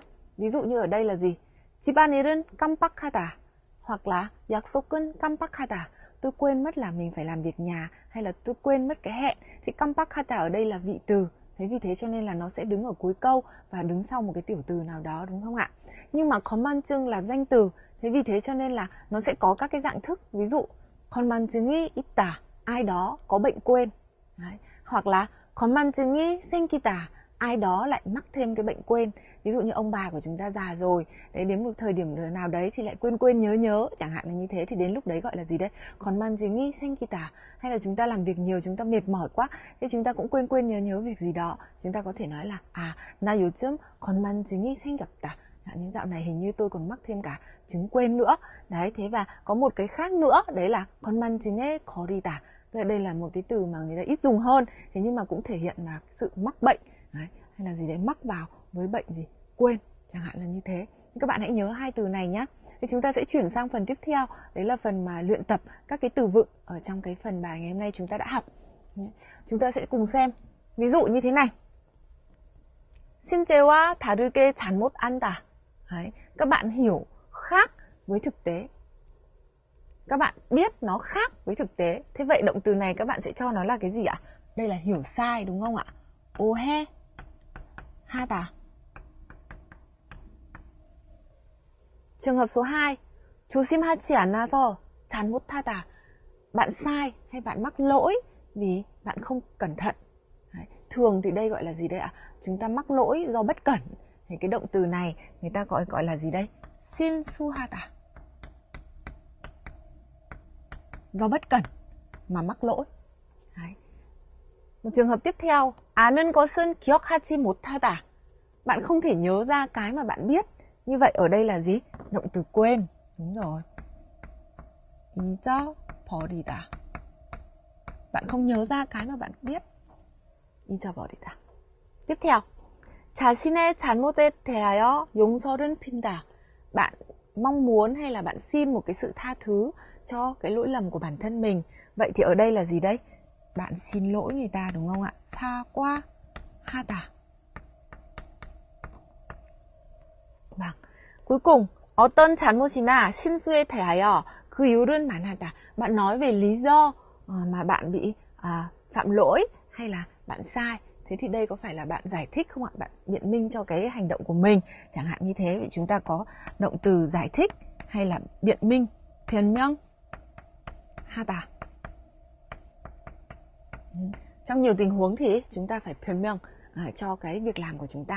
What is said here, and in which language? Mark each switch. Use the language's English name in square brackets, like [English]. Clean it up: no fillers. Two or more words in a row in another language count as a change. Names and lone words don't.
[Vietnamese] Ví dụ như ở đây là gì? [Korean] 집안일은 깜빡하다 [Vietnamese] hoặc là [Korean] 약속은 깜빡하다. [Vietnamese] Tôi quên mất là mình phải làm việc nhà, hay là tôi quên mất cái hẹn. Thì 깜빡하다 ở đây là vị từ. Thế vì thế cho nên là nó sẽ đứng ở cuối câu và đứng sau một cái tiểu từ nào đó, đúng không ạ? Nhưng mà 건망증 là danh từ. Thế vì thế cho nên là nó sẽ có các cái dạng thức. Ví dụ [Korean] 건망증이 있다, [Vietnamese] ai đó có bệnh quên. Đấy. Hoặc là [Korean] 건망증이 생기다, [Vietnamese] ai đó lại mắc thêm cái bệnh quên. Ví dụ như ông bà của chúng ta già rồi, đấy, đến một thời điểm nào đấy thì lại quên nhớ, chẳng hạn là như thế, thì đến lúc đấy gọi là gì đấy? [Korean] 건망증이 생기다. [Vietnamese] Hay là chúng ta làm việc nhiều, chúng ta mệt mỏi quá, thế chúng ta cũng quên nhớ việc gì đó. Chúng ta có thể nói là [Korean] 나 요즘 건망증이 생겼다. [Vietnamese] Nhưng dạo này hình như tôi còn mắc thêm cả chứng quên nữa. Đấy, thế và có một cái khác nữa, đấy là [Korean] 건망증에 걸리다. [Vietnamese] Đây là một cái từ mà người ta ít dùng hơn, thế nhưng mà cũng thể hiện là sự mắc bệnh. Đấy, hay là gì đấy, mắc vào với bệnh gì? Quên, chẳng hạn là như thế. Các bạn hãy nhớ hai từ này nhé. Thì chúng ta sẽ chuyển sang phần tiếp theo, đấy là phần mà luyện tập các cái từ vựng ở trong cái phần bài ngày hôm nay chúng ta đã học. Chúng ta sẽ cùng xem. Ví dụ như thế này. [Korean] 실제와 다르게 잘못 안다. [Vietnamese] Đấy, các bạn hiểu khác với thực tế. Các bạn biết nó khác với thực tế. Thế vậy động từ này các bạn sẽ cho nó là cái gì ạ? Đây là hiểu sai, đúng không ạ? [Korean] 오해 하다. [Vietnamese] Trường hợp số 2. [Korean] 조심하지 않아서 잘못하다. [Vietnamese] Bạn sai hay bạn mắc lỗi vì bạn không cẩn thận. Đấy. Thường thì đây gọi là gì đây ạ? Chúng ta mắc lỗi do bất cẩn. Thì cái động từ này người ta gọi là gì đây? 실수하다. Do bất cẩn mà mắc lỗi. Đấy. Một trường hợp tiếp theo. [Korean] 아는 것은 기억하지 못하다. [Vietnamese] Bạn không thể nhớ ra cái mà bạn biết. Như vậy ở đây là gì? Động từ quên. Đúng rồi. [Korean] 잊어버리다. [Vietnamese] Bạn không nhớ ra cái mà bạn biết. 잊어버리다. Tiếp theo. [Korean] 자신의 잘못에 대하여 용서를 빈다. [Vietnamese] Bạn mong muốn hay là bạn xin một cái sự tha thứ cho cái lỗi lầm của bản thân mình. Vậy thì ở đây là gì đấy? Bạn xin lỗi người ta, đúng không ạ? 사과하다. Vâng. Cuối cùng, [Korean] 어떤 잘못이나 실수에 대하여 그 이유는 말하다. [Vietnamese] Bạn nói về lý do mà bạn bị phạm lỗi hay là bạn sai. Thế thì đây có phải là bạn giải thích không ạ? Bạn biện minh cho cái hành động của mình. Chẳng hạn như thế, vậy chúng ta có động từ giải thích hay là biện minh. [Korean] 변명하다. [Vietnamese] Trong nhiều tình huống thì chúng ta phải 변명 cho cái việc làm của chúng ta.